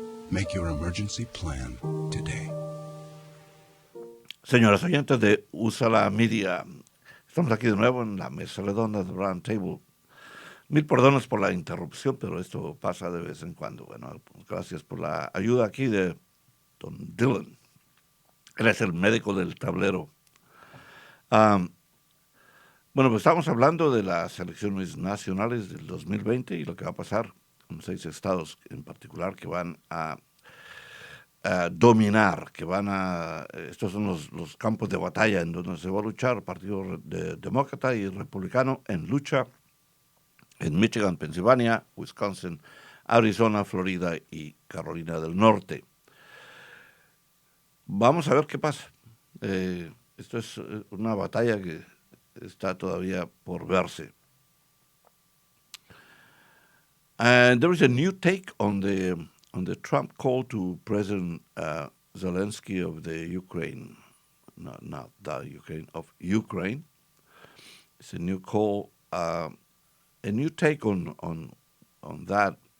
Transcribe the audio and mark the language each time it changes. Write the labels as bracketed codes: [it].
[en] Make your emergency plan today. [es] Señoras oyentes de USA la Media, estamos aquí de nuevo en la mesa redonda de RoundTable. Mil perdones por la interrupción, pero esto pasa de vez en cuando. Bueno, gracias por la ayuda aquí de Don Dylan. Él es el médico del tablero. Pues estamos hablando de las elecciones nacionales del 2020 y lo que va a pasar con 6 estados en particular que van a dominar, que estos son los campos de batalla en donde se va a luchar Partido Demócrata y Republicano en lucha en Michigan, Pensilvania, Wisconsin, Arizona, Florida y Carolina del Norte. Vamos a ver qué pasa. Esto es una batalla que está todavía por verse. [en] And there is a new take on the Trump call to President Zelensky of the Ukraine, not the Ukraine, of Ukraine. It's a new call, a new take on that.